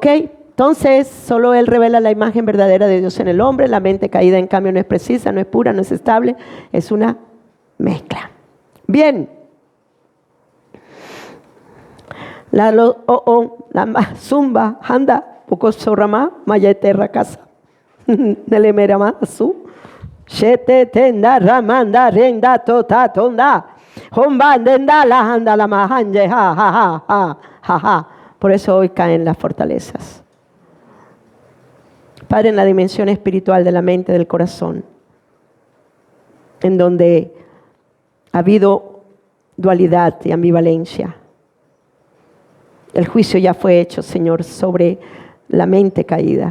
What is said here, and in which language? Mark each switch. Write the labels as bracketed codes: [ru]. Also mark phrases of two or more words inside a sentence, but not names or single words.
[es] Entonces, solo Él revela la imagen verdadera de Dios en el hombre. La mente caída, en cambio, no es precisa, no es pura, no es estable. Es una mezcla. Bien. La zumba, anda. Poco sorrama, mayeterra casa. Nelemera su. Shete tenda ramanda renda tota tonda. Homba denda la anda la mahanje ja ja ja ja ja ja. Por eso hoy caen las fortalezas. Padre, en la dimensión espiritual de la mente, del corazón, en donde ha habido dualidad y ambivalencia. El juicio ya fue hecho, Señor, sobre la mente caída.